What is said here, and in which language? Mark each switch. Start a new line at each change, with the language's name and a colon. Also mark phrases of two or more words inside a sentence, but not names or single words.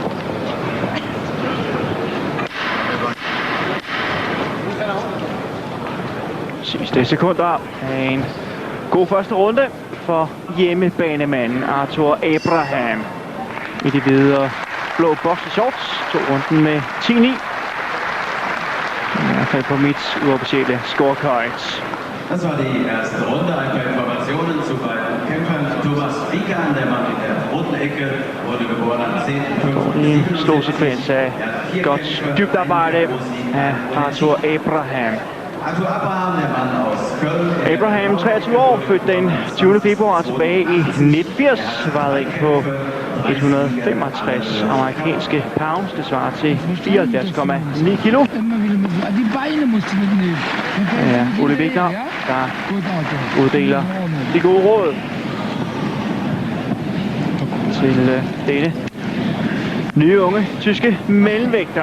Danish: Sidste sekunder af en god første runde for hjemmebanemanden Arthur Abraham i de hvide blå boxershorts. Tog runden med 10-9. I hvert fald på mit uofficielle scorecard.
German: Das war die erste Runde. Ein paar Informationen zu beiden Kämpfern. Thomas Wikan, der Mann in der roten Ecke, wurde geboren am 10.5.
Danish: En stor sekvens af godt dybt arbejde af Arthur Abraham.
German: Arthur Abraham, der Mann aus Köln.
Danish: Abraham, 23 år, født den 20. februar tilbage i 1980, vejede ind på 165 amerikanske pounds. Det svarer til 74,9 kilo. Ja, Ole Wigner, der uddeler de gode råd til denne nye unge tyske mellemvægter.